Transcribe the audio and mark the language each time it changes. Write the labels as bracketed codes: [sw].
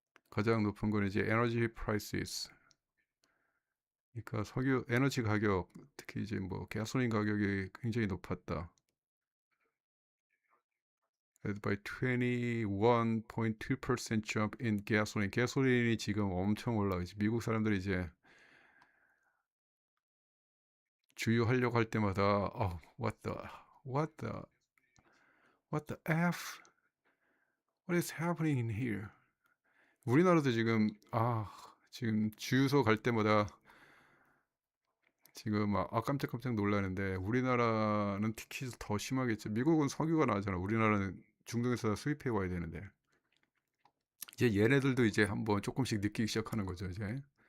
[ko] 가장 높은 건 이제 에너지 프라이시스. 그러니까 석유 에너지 가격, 특히 이제 뭐 가솔린 가격이 굉장히 높았다. [en] By 21.2% jump in gasoline. [ko] 가솔린이 지금 엄청 올라가지. 미국 사람들이 이제 주유하려고 할 때마다 [en] what the what the f what is happening in here? [ko] 우리나라도 지금 주유소 갈 때마다 지금 깜짝깜짝 놀라는데 우리나라는 특히 더 심하겠죠. 미국은 석유가 나잖아. 우리나라는 중동에서 수입해 와야 되는데 이제 얘네들도 이제 한번 조금씩 느끼기 시작하는 거죠, 이제.